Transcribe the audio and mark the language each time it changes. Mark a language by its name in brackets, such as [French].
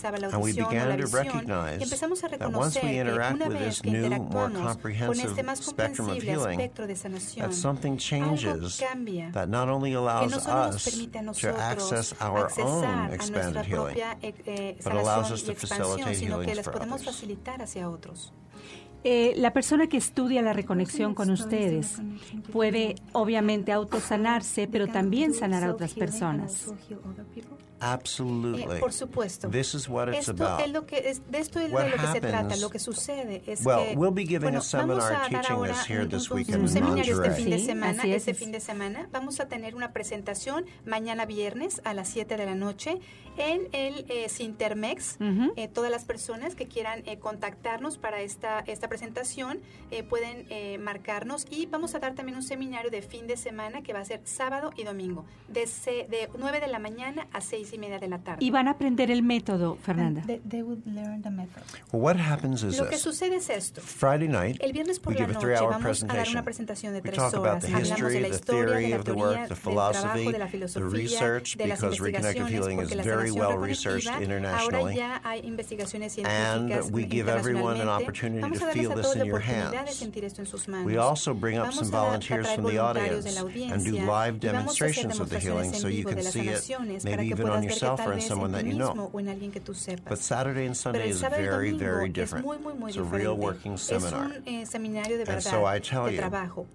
[English] And we began to recognize that once we interact with this new, more comprehensive spectrum of healing, that something changes that not only allows us to access our own expanded healing, but allows us to facilitate healing for others. [Spanish] La persona que estudia la reconexión con ustedes puede obviamente autosanarse, pero también sanar a otras personas. [English] Absolutely. [Spanish] Por supuesto. [English] This is what it's about. We'll be giving a seminar teaching this here this weekend in Monterrey. [Spanish] Este fin de semana vamos a tener una presentación mañana viernes a las 7 de la noche en el Sintermex. Todas las personas que quieran contactarnos para esta presentación. presentación, pueden marcarnos. Y vamos a dar también un seminario de fin de semana que va a ser sábado y domingo, de 9 de la mañana a 6 y media de la tarde. Y van a aprender el método, Fernanda. [English] They would learn the method. Well, what happens is [Spanish] lo que sucede es esto. [English] Friday night, [Spanish] el viernes por la noche vamos a dar una presentación de 3 horas. [English] About the history, [Spanish] hablamos de la historia, de la teoría, del trabajo, de la filosofía, [English] the research, [Spanish] de las investigaciones, porque la sanación reconectiva ahora ya hay investigaciones científicas internacionalmente. Vamos a darles a todos la oportunidad de sentir esto en sus manos. [English] We also bring up some volunteers from the audience and do live demonstrations of the healing so you can see it maybe even on yourself or in someone that you know. But Saturday and Sunday is very, very different. It's a real working seminar. And so I tell you,